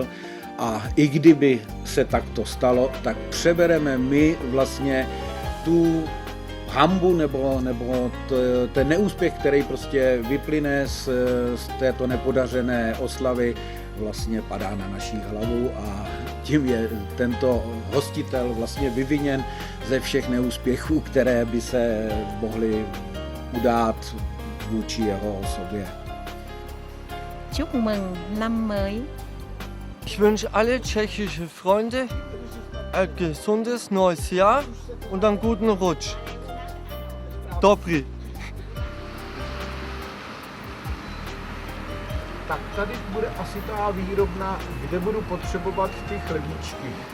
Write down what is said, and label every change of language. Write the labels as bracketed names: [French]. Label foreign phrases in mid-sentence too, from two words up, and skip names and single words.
[Czech] A i kdyby se takto stalo, tak přebereme my vlastně tu hanbu nebo ten neúspěch, který prostě vyplyne z této nepodařené oslavy, vlastně padá na naší hlavu a tím je tento hostitel vlastně vyviněn ze všech neúspěchů, které by se mohly udát vůči jeho osobě. [Vietnamese] Chúc mừng năm mới. [German] Ich wünsche alle tschechische Freunde ein gesundes neues Jahr und einen guten Rutsch. [Czech] Dobry. Tak tady bude asi ta výrobna, kde budu potřebovat ty chlebíčky.